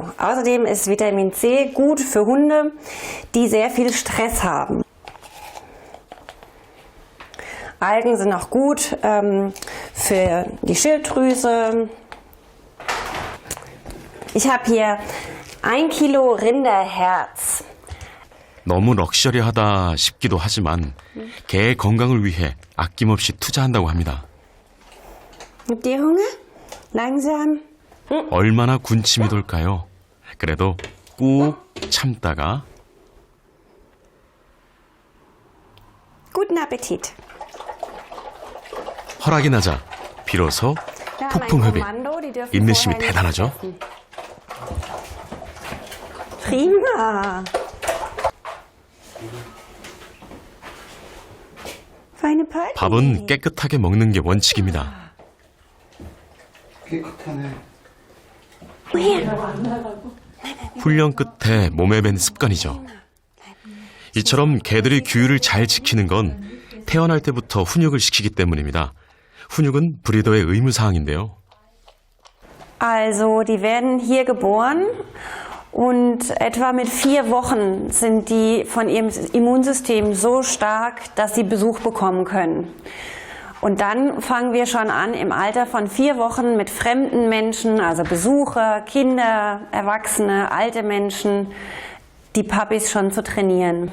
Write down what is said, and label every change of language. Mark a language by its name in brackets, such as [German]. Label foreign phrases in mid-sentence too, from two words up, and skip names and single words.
[German] Außerdem ist Vitamin C gut für Hunde, die sehr viel Stress haben. Algen sind auch gut für die Schilddrüse. Ich habe hier 1 Kilo Rinderherz. [Korean] 너무 럭셔리하다 싶기도 하지만 개의 건강을 위해 아낌없이 투자한다고 합니다. [German] Habt ihr Hunger? Langsam. [Korean] 얼마나 군침이 돌까요? 그래도 꾹 참다가 [German] Guten Appetit. [Korean] 허락이 나자 비로소 폭풍흡입. 인내심이 대단하죠? [German] Prima. Feine Party. [Korean] 밥은 깨끗하게 먹는 게 원칙입니다. 깨끗하네. 훈련 끝에 몸에 밴 습관이죠. 이처럼 개들이 규율을 잘 지키는 건 태어날 때부터 훈육을 시키기 때문입니다. 훈육은 브리더의 의무사항인데요. [German] Also, die werden hier geboren und etwa mit 4 Wochen sind die von ihrem Immunsystem so stark, dass sie Besuch bekommen können. Und dann fangen wir schon an, im Alter von 4 Wochen mit fremden Menschen, also Besucher, Kinder, Erwachsene, alte Menschen, die Puppies schon zu trainieren.